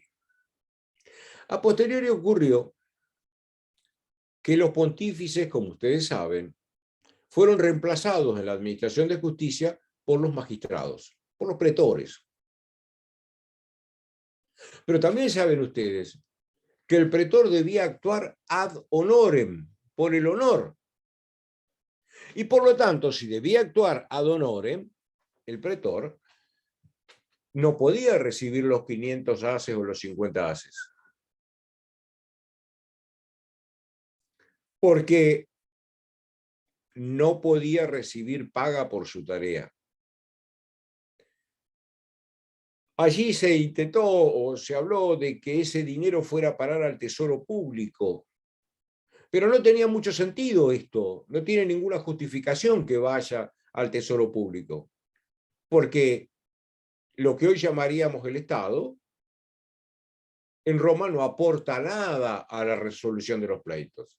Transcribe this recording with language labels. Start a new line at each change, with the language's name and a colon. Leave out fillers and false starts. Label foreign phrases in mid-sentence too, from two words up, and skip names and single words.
Latin: A posteriori
Spanish: ocurrió que los pontífices, como ustedes saben, fueron reemplazados en la administración de justicia por los magistrados, por los pretores. Pero también saben ustedes que el pretor debía actuar
Latin: ad honorem,
Spanish: por el honor. Y por lo tanto, si debía actuar
Latin: ad honorem,
Spanish: el pretor no podía recibir los 500 haces o los 50 haces. Porque no podía recibir paga por su tarea. Allí se intentó o se habló de que ese dinero fuera a parar al tesoro público, pero no tenía mucho sentido esto, no tiene ninguna justificación que vaya al tesoro público, porque lo que hoy llamaríamos el Estado, en Roma no aporta nada a la resolución de los pleitos.